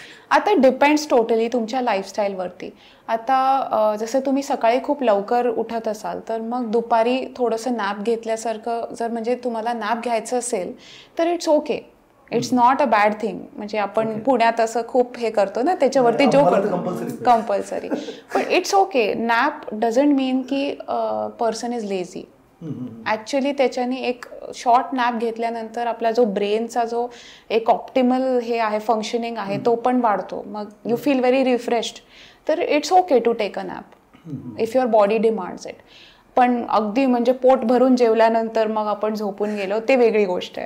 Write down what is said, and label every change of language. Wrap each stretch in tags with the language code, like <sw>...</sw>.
<mr>आता depends totally तुमच्या लाईफस्टाईलवरती. आता जसं तुम्ही सकाळी खूप लवकर उठत असाल तर मग दुपारी थोडंसं नॅप घेतल्यासारखं जर म्हणजे तुम्हाला नॅप घ्यायचं असेल तर</mr> <en>It's okay, it's not a bad thing.</en> <mr>म्हणजे आपण पुण्यात असं खूप हे करतो ना, त्याच्यावरती जो कंपल्सरी, पण</mr> <en>It's okay. Nap doesn't mean की person is lazy.</en> <mr>ॲक्च्युली त्याच्याने एक शॉर्ट नॅप घेतल्यानंतर आपला जो ब्रेनचा जो एक ऑप्टिमल हे आहे फंक्शनिंग आहे तो पण वाढतो, मग</mr> <en>You feel very refreshed. तर it's okay to take a nap if your body demands it.</en> <mr>पण अगदी म्हणजे पोट भरून जेवल्यानंतर मग आपण झोपून गेलो ते वेगळी गोष्ट आहे.</mr>